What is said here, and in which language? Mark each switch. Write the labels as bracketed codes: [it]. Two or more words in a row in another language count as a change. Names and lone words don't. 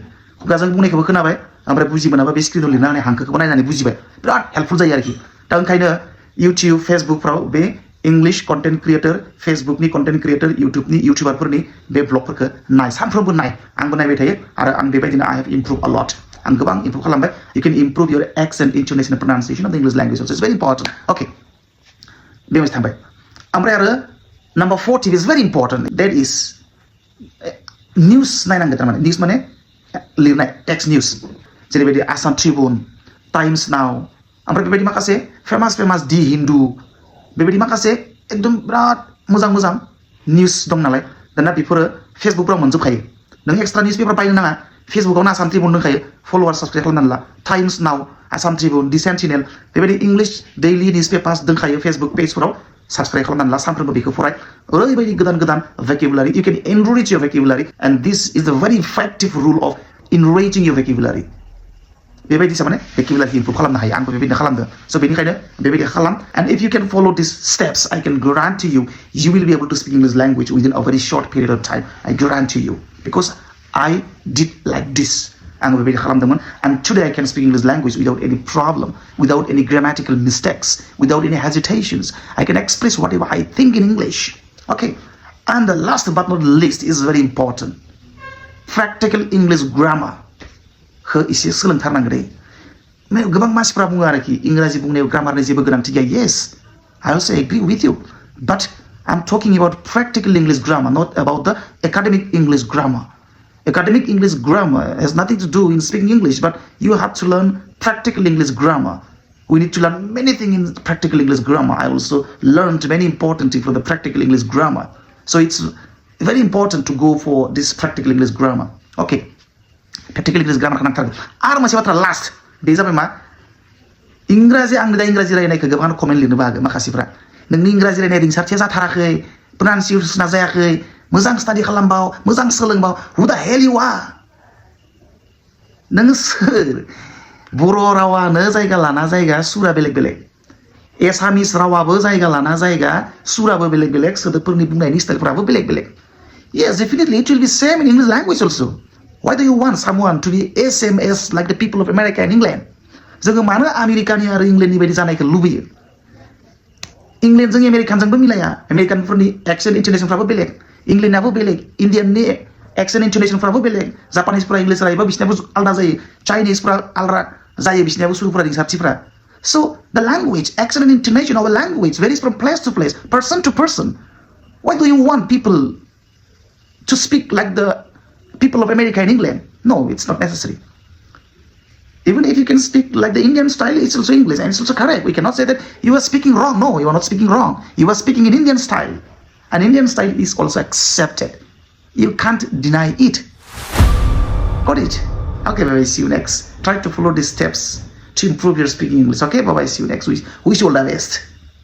[brx] खुगाजों बुंनायखौबो खोनाबाय, ओमफ्राय बुजि मोनाबा बे स्क्रिनाव लिरना होनाय हांखोखौबो नायनानै बुजिबाय. बिराद हेल्पफुल जायो आरोखि. दा ओंखायनो इउटिउब, फेसबुकफ्राव बे इंलिश कन्टेन्ट क्रिएटर, फेसबुकनि कन्टेन्ट क्रिएटर, इउटिउबनि इउटिउबारफोरनि बे ब्लगफोरखौ नाय, सानफ्रोमबो नाय. आंबो नायबाय थायो आरो आं बेबायदिनो [en] I have improved a lot. [brx] आं गोबां इमप्रुभ खालामबाय. [en] You can improve your accent, intonation and pronunciation of the English language also. It's very important. Okay. [brx] बे मोनसे थांबाय. ओमफ्राय आरो [en] number 4 tip is very important. That is [brx] निउस नायनांगौ. थारमाने निउस माने लिरनाय [en] text news, [brx] जेरैबायदि आसाम ट्रिब्युन, टाइम्स नाउ, ओमफ्राय बेबायदि माखासे फेमास दि हिन्दु, बेबायदि माखासे एकदम बिराद मोजां निउस दं नालाय. दाना बेफोरो फेसबुकफ्राव मोनजोबखायो. नों [en] extra news paper [brx] बायनो नाङा. फेसबुकावनो आसाम ट्रिब्युन दंखायो, फलोवार साबस्क्राइब खालामनानै ला. टाइम्स नाउ, आसाम ट्रिब्युन, दि सेन्टिनेल, बेबायदि [en] English daily news papers [brx] दंखायो फेसबुक पेजफोराव. साबस्क्राइब खालामनानै ला, सानफ्रोमबो बेखौ फराय. ओरैबायदि गोदान vocabulary. [en] You can enrich your vocabulary and this is the very effective rule of enriching your vocabulary. [brx] बेबायदिसो माने [en] vocabulary improve [brx] खालामनो हायो. आंबो बेबायदिनो खालामदों. So बेनिखायनो बेबायदि खालाम. [en] And if you can follow these steps, I can guarantee you will be able to speak English language within a very short period of time. I guarantee you, because I did like this. [brx] आंबो बेबायदि खालामदोंमोन. [en] And today I can speak English language without any problem, without any grammatical mistakes, without any hesitations. I can express whatever I think in English. Okay. And the last but not least is very important. practical English grammar [brx] खौ एसे सोलोंथारनांगौ दे गोबां मानसिफ्रा बुङो आरोखि इंराजि बुंनायाव ग्रामारनि जेबो गोनांथि गैया [en] yes I also agree with you but I'm talking about practical English grammar not about the academic English grammar academic English grammar has nothing to do in speaking English but you have to learn practical English grammar we need to learn many things in practical English grammar I also learned many important things for the practical English grammar so it's very important to go for this practical English grammar okay practical English grammar [brx] नांथारगौ आरो मोनसे बाथ्रा लास्ट बे जाबाय मा इंराजि आंनि दा इंराजि रायनायखौ गोबां कमेन्ट लिरनोबो हागोन माखासेफ्रा नोंनि इंराजि रायनाय रिंसारथिया जाथाराखै प्रनाउन्सिएसना जायाखै मोजां स्टाडि खालामबाव मोजां सोलोंबाव [en] who the hell you are [brx] नों सोर बर' रावानो जायगा लाना जायगा सुरा बेलेग बेलेग एसामिस रावाबो जायगा लाना जायगा सुराबो बेलेग बेलेग सोदोबफोरनि बुंनायनि स्टाइलफोराबो बेलेग बेलेग [en] yes definitely it will be same in English language also why do you want someone to be same as like the people of America and [brx] England जोङो मानो आमेरिकानि आरो इंलेन्डनि बायदि जानायखौ लुबैयो इंलेन्डजों आमेरिकानजोंबो मिलाया आमेरिकानफोरनि एक्सेन्ट इन्टोनेसनफ्राबो बेलेग इंलेन्डनाबो बेलेग इन्डियाननि एक्सेन्ट इन्टोनेसनफ्राबो बेलेग जापानिसफोरा इंलिश रायबा बिसिनाबो आलादा जायो चाइनिसफ्रा आलादा जायो बिसिनाबो सुरुफोरा रिंसारथिफ्रा [en] so the language accent and intonation of a language varies from place to place person to person why do you want people to speak like the people of America and England no it's not necessary even if you can speak like the Indian style it's also English and it's also correct we cannot say that you are speaking wrong no you are not speaking wrong you are speaking in Indian style and Indian style is also accepted you can't deny it got it okay bye bye see you next try to follow these steps to improve your speaking English okay bye bye see you next wish you all the best